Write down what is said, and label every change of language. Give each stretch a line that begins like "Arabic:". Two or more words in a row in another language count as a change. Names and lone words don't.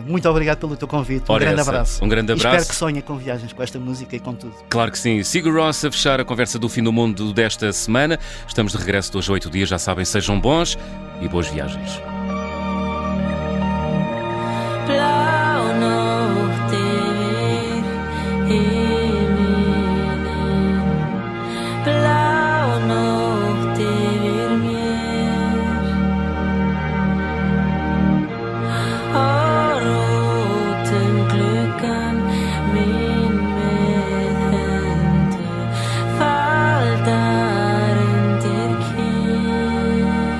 Portuguese: Muito obrigado pelo teu convite. Ora, Grande essa. abraço. Um grande E abraço. espero que sonhe com viagens, com esta música e com tudo. Claro que sim. Sigur Rós a fechar a conversa do fim do mundo desta semana. Estamos de regresso de hoje a 8 dias, já sabem, sejam bons e boas viagens.
Icelandic: Blá nótt yfir himininn, blá nótt yfir mér, og gluggann minn með hendur faldar undir kinn.